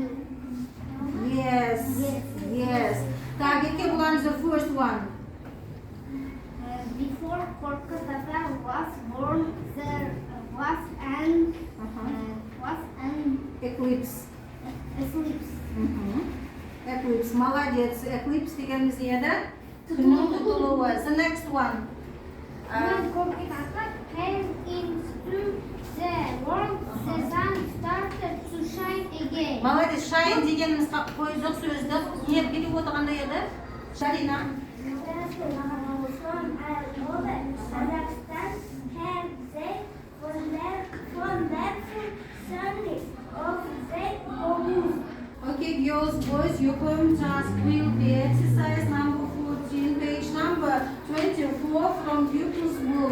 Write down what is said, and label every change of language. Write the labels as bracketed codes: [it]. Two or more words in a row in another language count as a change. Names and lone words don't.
[en] Yes. [uk] Так, яке була [en] the first one? Before Korkyt ata was born, there was an Eclipse. eclipse. Eclipse, [kk] молодец. Eclipse дегеніміз не еді? Күннің тұтылуы. [en] The next one. When Korkyt ata came into the world, the sun started to shine again. [kk] Молодец. Shine дегеніміз қойдық сөзді. Не біліп отырғандай еді? Шарина. [en] Okay, girls, boys, your home task will be exercise number 14, page number 24 from pupils book.